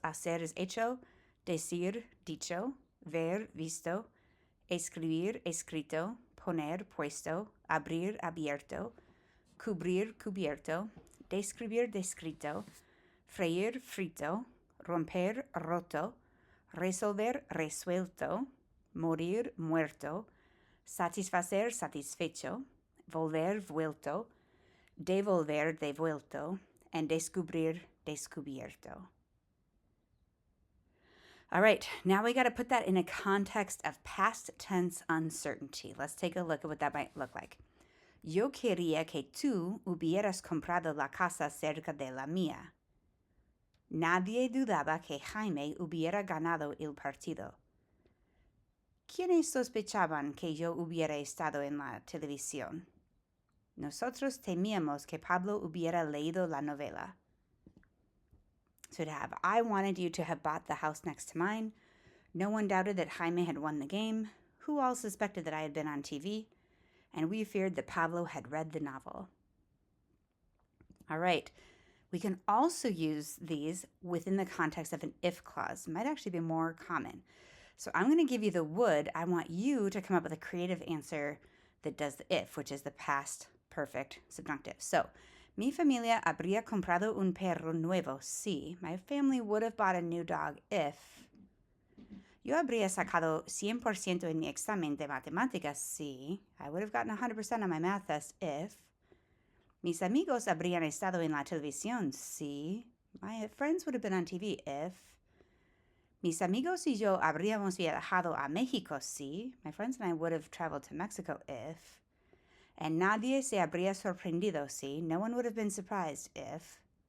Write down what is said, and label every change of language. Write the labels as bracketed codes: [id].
[es] Hacer is hecho, decir, dicho, ver, visto, escribir, escrito, poner, puesto, abrir, abierto, cubrir, cubierto, describir, descrito, freír, frito, romper, roto, resolver, resuelto, morir, muerto, satisfacer, satisfecho, volver, vuelto, devolver, devuelto, and descubrir, descubierto. [en] All right, now we got to put that in a context of past tense uncertainty. Let's take a look at what that might look like. [es] Yo quería que tú hubieras comprado la casa cerca de la mía. Nadie dudaba que Jaime hubiera ganado el partido. ¿Quiénes sospechaban que yo hubiera estado en la televisión? Nosotros temíamos que Pablo hubiera leído la novela. [en] So to have, I wanted you to have bought the house next to mine. No one doubted that Jaime had won the game. Who all suspected that I had been on TV? And we feared that Pablo had read the novel. All right. We can also use these within the context of an if clause. It might actually be more common. So I'm going to give you the would. I want you to come up with a creative answer that does the if, which is the past perfect subjunctive. [es] So, mi familia habría comprado un perro nuevo si. [en] My family would have bought a new dog if. [es] Yo habría sacado 100% en mi examen de matemáticas si. [en] I would have gotten 100% on my math test if. [es] Mis amigos habrían estado en la televisión si. [en] My friends would have been on TV if. [es] Mis amigos y yo habríamos viajado a México si. [en] My friends and I would have traveled to Mexico if. And [es] nadie se habría sorprendido si. [en] No one would have been surprised if.